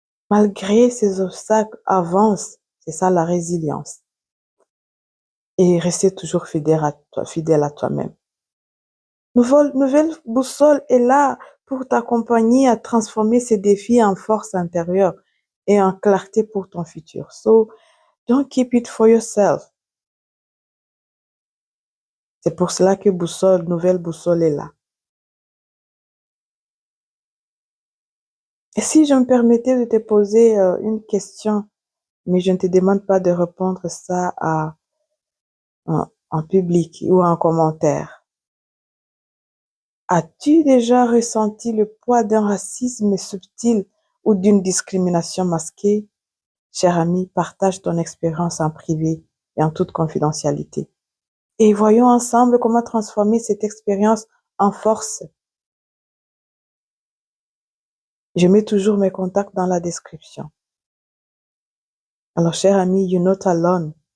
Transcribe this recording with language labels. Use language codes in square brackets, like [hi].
[fr] Malgré ces obstacles, avance. C'est ça la résilience. Et rester toujours fidèle à toi-même. Nouvelle boussole est là pour t'accompagner à transformer ces défis en force intérieure et en clarté pour ton futur. [en] So, don't keep it for yourself. [fr] C'est pour cela que nouvelle boussole est là. Et si je me permettais de te poser une question, mais je ne te demande pas de répondre ça en public ou en commentaire. As-tu déjà ressenti le poids d'un racisme subtil ou d'une discrimination masquée? Cher ami, partage ton expérience en privé et en toute confidentialité. Et voyons ensemble comment transformer cette expérience en force. Je mets toujours mes contacts dans la description. Alors, cher ami, [en] you're not alone.